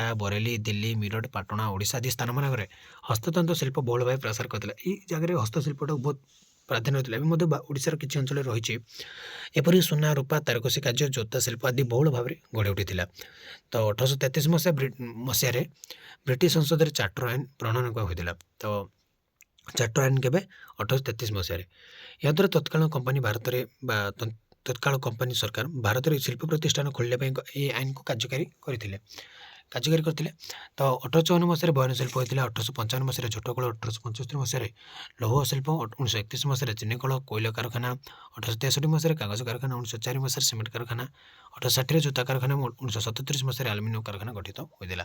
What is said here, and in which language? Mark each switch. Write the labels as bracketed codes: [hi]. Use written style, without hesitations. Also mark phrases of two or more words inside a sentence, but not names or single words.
[or] ବରେଲି ଦିଲ୍ଲୀ ମିରଟ ପାଟଣା ଓଡ଼ିଶା ଆଦି ସ୍ଥାନମାନଙ୍କରେ ହସ୍ତତନ୍ତ ଶିଳ୍ପ ବହୁଳ ଭାବେ ପ୍ରସାର କରିଥିଲା ଏଇ ଜାଗାରେ ହସ୍ତଶିଳ୍ପଟାକୁ ବହୁତ ପ୍ରାଧାନ୍ୟ ଥିଲା ଏବେ ମଧ୍ୟ ଓଡ଼ିଶାର କିଛି ଅଞ୍ଚଳରେ ରହିଛି ଏପରି ସୁନା ରୂପା ତାରକସି କାର୍ଯ୍ୟ ଜୋତା ଶିଳ୍ପ ଆଦି ବହୁଳ ଭାବରେ ଗଢ଼ି ଉଠିଥିଲା ତ 1833 ମସିହାରେ ବ୍ରିଟିଶ ସଂସଦରେ ଚାର୍ଟର ଆଇନ ପ୍ରଣୟନ ହୋଇଥିଲା ତ ଚାର୍ଟର ଆଇନ କେବେ 1833 ମସିହାରେ ଏହାଦ୍ୱାରା ତତ୍କାଳୀନ କମ୍ପାନୀ ଭାରତରେ ବା [hi] तत्काल कंपनी सरकार भारत में शिल्प प्रतिष्ठान खोलने ये आईन को [or] କାର୍ଯ୍ୟକାରୀ କରିଥିଲେ। ତ 1854 ମସିହାରେ ବୟନ ଶିଳ୍ପ ହୋଇଥିଲା। 1855 ମସିହାରେ ଝୋଟକଳ, 1875 ମସିହାରେ ଲୌହ ଶିଳ୍ପ, 1931 ମସିହାରେ ଚିନିକଳ, କୋଇଲା କାରଖାନା, 1863 ମସିହାରେ କାଗଜ କାରଖାନା, 1904 ମସିହାରେ ସିମେଣ୍ଟ କାରଖାନା, 1860ରେ ଜୋତା କାରଖାନା, 1937 ମସିହାରେ ଆଲୁମିନିୟମ କାରଖାନା ଗଠିତ ହୋଇଥିଲା।